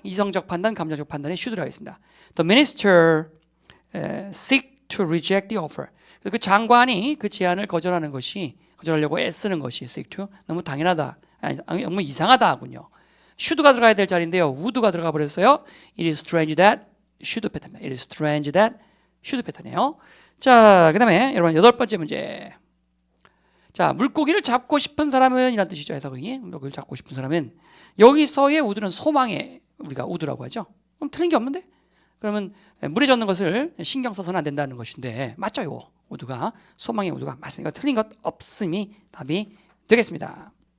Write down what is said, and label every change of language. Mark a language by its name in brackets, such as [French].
[Korean] 이성적 판단, 감정적 판단에 should를 하겠습니다. [English] The minister seek to reject the offer. [Korean] 그 장관이 그 제안을 거절하려고 애쓰는 것이 seek to 너무 당연하다, 너무 이상하다 하군요. should가 들어가야 될 자리인데요. would가 들어가 버렸어요. [English] It is strange that should [Korean] 패턴입니다. It is strange that should 패턴이에요. 자, 그다음에 여러분 8번째 문제. 자, 물고기를 잡고 싶은 사람은 이란 뜻이죠. 해석이 물고기를 잡고 싶은 사람은 여기서의 would는 소망의 우리가 would라고 하죠. 그럼 틀린 게 없는데? 그러면 물에 젖는 것을 신경 써서는 안 된다는 것인데 맞죠? 이거 would가 소망의 would가 맞습니다. 틀린 것 없음이 답이 되겠습니다.